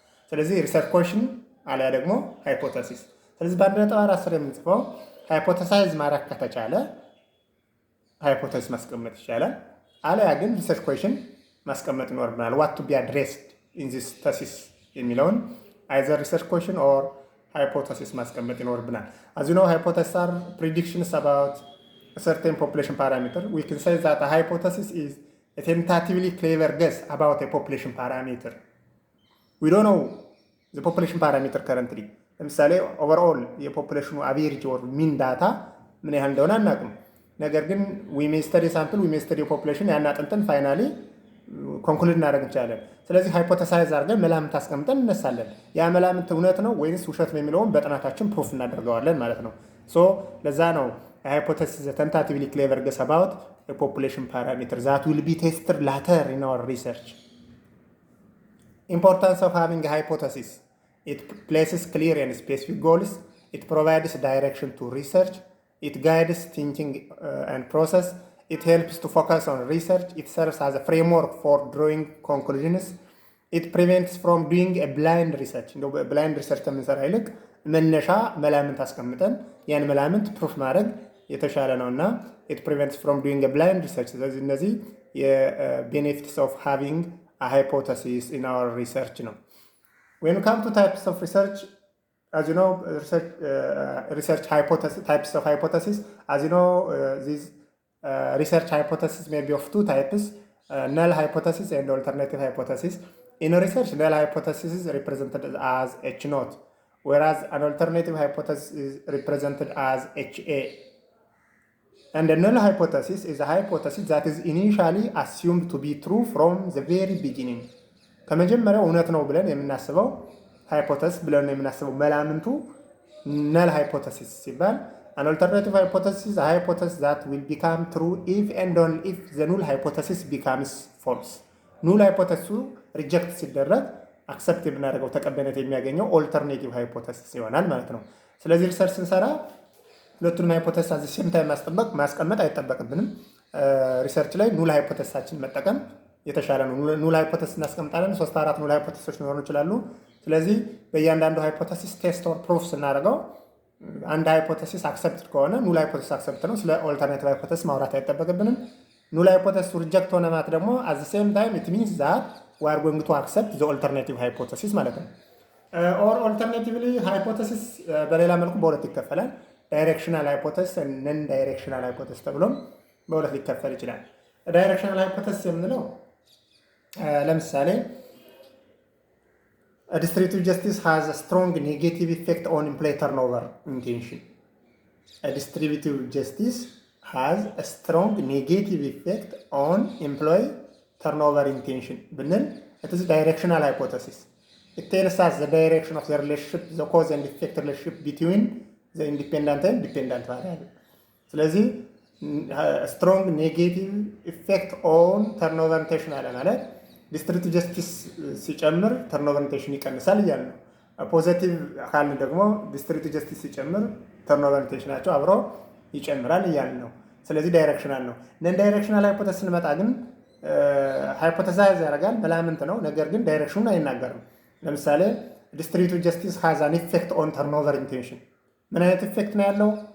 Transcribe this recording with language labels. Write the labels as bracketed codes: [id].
[am] ስለዚህ ሪሰርች ኩዌሽን አለያ ደግሞ ሃይፖቴሲስ። ስለዚህ በ1.4 ስር የምንጽፈው ሃይፖቴሳይዝ ማድረግ ከተቻለ ሃይፖቴሲስ ማስቀመጥ ይቻላል። አለያ ግን ሪሰርች ኩዌሽን ማስቀመጥ ይኖርብናል። [en] what to be addressed in this thesis [am] የሚለውን [en] either research question or hypothesis [am] ማስቀመጥ ይኖርብናል። [en] as you know hypotheses are predictions about a certain population parameter. We can say that a hypothesis is a tentatively clever guess about a population parameter. We don't know the population parameter currently. [am] ለምሳሌ ኦቨርኦል የፖፑሌሽኑ አቬሬጅ or mean data ምን ያህል እንደሆነ አናውቅም። ነገር ግን [en] we may study sample, we may study population [am] ያን አጥንተን ፋይናሊ ኮንክሉድ እናደርግ እንችላለን። ስለዚህ ሃይፖቴሳይዝ አድርገን መላምት አስቀምጠን እነሳለን። ያ መላምት እውነት ነው ወይስ ውሸት ነው የሚለውን በጥናታችን ፕሩፍ እናደርገዋለን ማለት ነው። ሶ ለዛ ነው ሃይፖቴሲስ [en] tentatively clever guess about a population parameter that will be tested later in our research. Importance of having a hypothesis: it places clear and specific goals, it provides direction to research, it guides thinking and process, it helps to focus on research, it serves as a framework for drawing conclusions, it prevents from doing a blind research. [am] blind research ከምንሰራ ይልቅ መነሻ መላምት አስቀምጠን ያን መላምት ፕሩፍ ማድረግ የተሻለ ነውና [en] it prevents from doing a blind research. [am] ስለዚህ እነዚህ የቤኔፊትስ ኦፍ ሃቪንግ [en] a hypothesis in our research ነው። when we come to types of research, as you know, research hypothesis, types of hypothesis, as you know, these research hypothesis may be of two types. null hypothesis and alternative hypothesis. In research, null hypothesis is represented as H naught, whereas an alternative hypothesis is represented as HA. And a null hypothesis is a hypothesis that is initially assumed to be true from the very beginning. [am] ከመጀመሪያው እውነት ነው ብለን የምናስበው ሃይፖተሲስ ብለን የምናስበው መላምንቱ [en] null hypothesis ሲባል an alternative hypothesis is a hypothesis that will become true if and only if the null hypothesis becomes false. [am] null hypothesis ሪጀክት ሲደረግ አክሰፕት የምናደርገው ተቀባይነት የሚያገኘው ኦልተርኔቲቭ ሃይፖቴሲስ ይሆናል ማለት ነው። ስለዚህ ሪሰርች ስንሰራ ሁለቱንም ሃይፖቴሲስ [en] አዚ ሴም ታይም [am] ማስቀመጥ አይጠበቅብንም። ሪሰርች ላይ ኑል ሃይፖቴሲሳችን መጠቀም የተሻለ ነው። ኑል ሃይፖቴሲስ እናስቀምጣለን። 3-4 ኑል ሃይፖቴሲሶች ሊሆኑ ይችላሉ። ስለዚህ በእያንዳንዱ ሃይፖቴሲስ ቴስት ኦር ፕሩፍ ስናደርገው አንድ ሃይፖቴሲስ አክሰፕት ከሆነ ኑል ሃይፖቴሲስ አክሰፕት ነው። ስለ ኦልተርኔቲቭ ሃይፖቴሲስ ማውራት አይጠበቅብንም። ኑል ሃይፖቴሲስ ሪጀክት ሆነ ማለት ደግሞ [en] አዚ ሴም ታይም ኢት ሚንስ ዛት we are going to accept the alternative hypothesis [am] ማለት ነው። or alternatively hypothesis በሌላ መልኩ በሁለት ይከፈላል። ዳይሬክሽናል ሃይፖቴሲስ and non directional hypothesis ተብሎም በሁለት ሊከፈል ይችላል። ዳይሬክሽናል ሃይፖቴሲስ የምንለው ለምሳሌ [en] a distributive justice has a strong negative effect on employee turnover intention. A distributive justice has a strong negative effect on employee turnover intention ብንል it is directional hypothesis. It tells us the direction of the relationship, the cause and effect relationship between the independent and dependent variable. [am] ስለዚህ [en] strong negative effect on turnover intention [am] አለ ማለት [en] distributive justice ሲጨምር turnover intention [am] ይቀንሳል እያለ ነው። ፖዚቲቭ ካልን ደግሞ distributive justice ሲጨምር turnover intention ናቸው አብሮ ይጨምራል እያለ ነው። ስለዚህ ዳይሬክሽናል ነው። ነን ዳይሬክሽናል ሃይፖቴሲስ ስንመጣ ግን ሃይፖቴሳይዝ ያደርጋል መላምንት ነው፣ ነገር ግን ዳይሬክሽኑን አይናገርም። ለምሳሌ distributive justice has an effect on turnover intention ምን አይነት ኢፌክት ነው ያለው?